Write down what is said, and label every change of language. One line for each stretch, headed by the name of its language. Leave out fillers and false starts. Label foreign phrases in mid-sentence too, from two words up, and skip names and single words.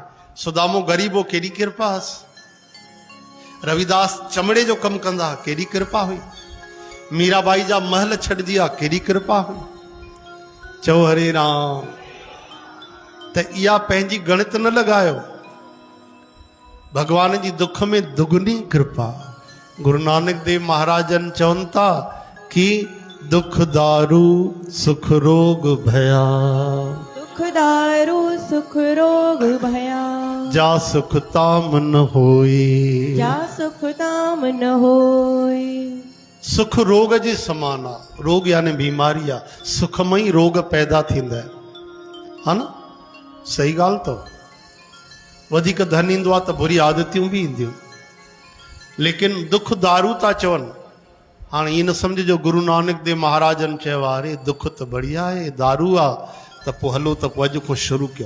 Sindhi: सुदामो ग़रीब हो, केॾी कृपा हुअसि। रविदास चमड़े जो कमु कंदा, केॾी कृपा हुई। मीराबाई जा महल छॾिजी विया, केॾी कृपा हुई। चओ हरे राम। त इहा पंहिंजी गणित न लॻायो, भगवान जी दुख में दुगनी कृपा। गुरु नानक देव महाराजन चवनि था कि
Punjabi: ਦੁਖ ਦਾਰੂ ਸੁਖ ਰੋਗ ਭਇਆ, ਦੁਖ ਦਾਰੂ ਸੁਖ ਰੋਗ ਭਇਆ, ਜਾ ਸੁਖ ਤਾਮ ਨ ਹੋਈ, ਜਾ ਸੁਖ ਤਾਮ ਨ ਹੋਈ।
Sindhi: सुख रोग जे समान आहे। रोग यानी बीमारी आहे, सुख में ई रोग पैदा थींदा आहिनि, हा न? सही ॻाल्हि अथव। वधीक धन ईंदो आहे त बुरी आदतियूं बि ईंदियूं, लेकिन दुख दारू था चवनि। हाणे ईअं न सम्झिजो गुरु नानक देव महाराजन चयो अरे दुख त बढ़िया आहे, दारू आहे त पोइ हलो त पोइ अॼु खां शुरू कयूं।